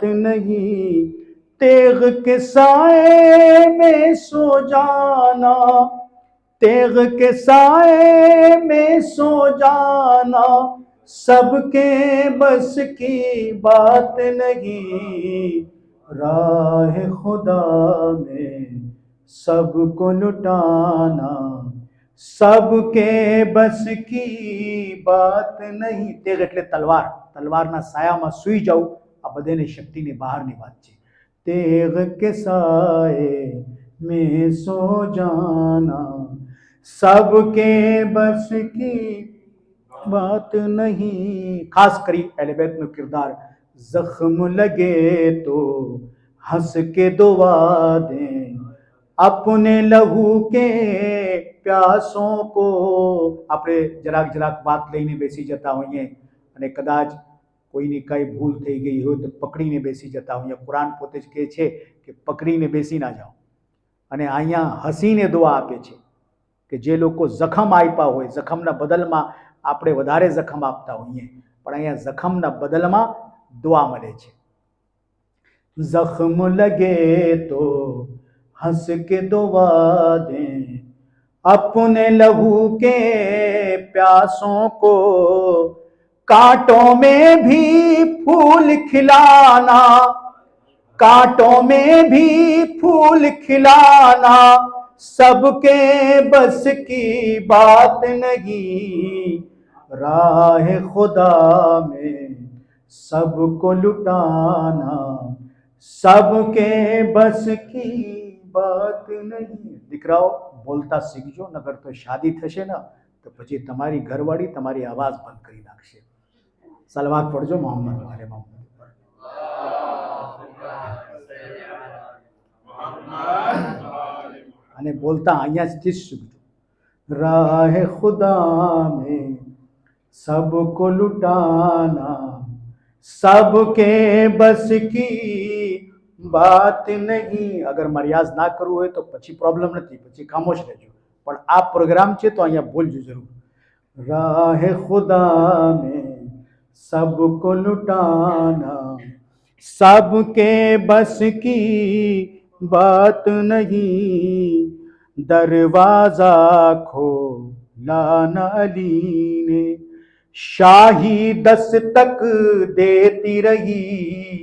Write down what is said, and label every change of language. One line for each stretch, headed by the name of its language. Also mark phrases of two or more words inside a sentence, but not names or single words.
Urdu: نہیں، تیغ کے سائے میں سو جانا تیغ کے سائے میں سو جانا سب کے بس کی بات نہیں، راہ خدا میں سب کو لٹانا سب کے بس کی بات نہیں۔
Gujarati: તેગ એટલે તલવાર, તલવારના સાયામાં સૂઈ જવું આ બધાની શક્તિની બહારની વાત છે।
Urdu: تیغ کے سائے میں سو جانا سب کے بس کی بات نہیں. خاص کری اہل بیت میں کردار. زخم لگے تو ہنس کے دعا دیں اپنے لہو کے پیاسوں کو.
Gujarati: આપણે જરાક જરાક વાત લઈને બેસી જતા હોઈએ અને કદાચ કોઈની કઈ ભૂલ થઈ ગઈ હોય તો પકડીને બેસી જતા હોઈએ. કુરાન પોતે જ કહે છે કે પકડીને બેસી ના જાઓ. અને અહીંયા હસીને દુઆ આપે છે કે જે લોકો જખમ આપ્યા હોય, જખમના બદલમાં આપણે વધારે જખમ આપતા હોઈએ, પણ અહીંયા જખમના બદલમાં દુઆ મળે છે.
Urdu: زخم لگے تو ہنس کے دعا دیں اپنے لہو کے پیاسوں کو. کانٹوں میں بھی پھول کھلانا, کانٹوں میں بھی پھول کھلانا سب کے بس کی بات نہیں. راہ خدا میں سب کو لٹانا سب کے بس کی بات نہیں.
Gujarati: દીકરાઓ બોલતા શીખજો, નકર તો શાદી થશે ને તો પછી તમારી ઘરવાળી તમારી આવાજ બંધ કરી નાખશે. સલવાત પડજો મોહમ્મદ વાલે મોહમ્મદ પર. અને બોલતા અહીંયાથી જ શીખજો.
Urdu: راہ خدا میں سب کو لٹانا سب کے بس کی بات نہیں.
Gujarati: અગર મર્યાદ ના કરવું હોય તો પછી પ્રોબ્લેમ નથી, પછી ખામોશ રહેજો, પણ આ પ્રોગ્રામ છે તો અહીંયા બોલજો જરૂર.
Urdu: راہ خدا میں سب کو لٹانا سب کے بس کی بات نہیں. دروازہ کھولا نہ علی نے شاہی دستک دیتی رہی.